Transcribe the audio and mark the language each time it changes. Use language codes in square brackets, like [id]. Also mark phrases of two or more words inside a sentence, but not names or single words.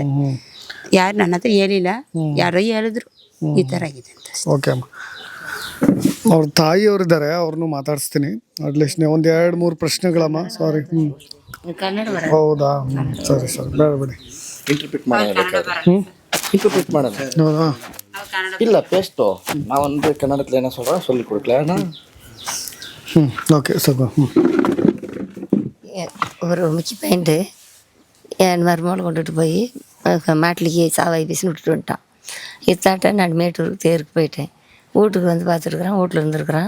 [kn] ಯಾರು ನನ್ನ ಹತ್ರ ಹೇಳಿಲ್ಲ, ಯಾರೋ ಹೇಳಿದ್ರು ಈ ಥರ ಆಗಿದೆ ಅಂತ. ಓಕೆ ಅಮ್ಮ, ಅವ್ರ ತಾಯಿಯವ್ರಿದ್ದಾರೆ, ಅವ್ರನ್ನೂ ಮಾತಾಡಿಸ್ತೀನಿ. ಅಟ್ಲೀಸ್ಟ್ ಒಂದು 2-3 ಪ್ರಶ್ನೆಗಳಮ್ಮ. ಸಾರಿ. ಕನ್ನಡ ಹೌದಾ? ಸರಿ ಸರಿ, ಬೇಡ ಬಿಡಿ. ಇಂಟರ್ಪ್ರಿಟ್ ಮಾಡೋಣ ಇಲ್ಲ ಪೇಸ್ಟು [ta] நான் வந்து கன்னடத்தில் என்ன சொல்கிறேன் சொல்லி கொடுக்கல. ஓகே சார். ஒரு முக்கிய பாயிண்ட்டு, என் மருமகளை கொண்டுட்டு போய் மாட்டிலேயே சாவாய் பேசி விட்டுட்டு வந்துட்டான். இத்தாட்ட நான் மேட்டூருக்கு தேருக்கு போயிட்டேன். வீட்டுக்கு வந்து பார்த்துருக்குறேன், வீட்டில் இருந்துருக்குறான்.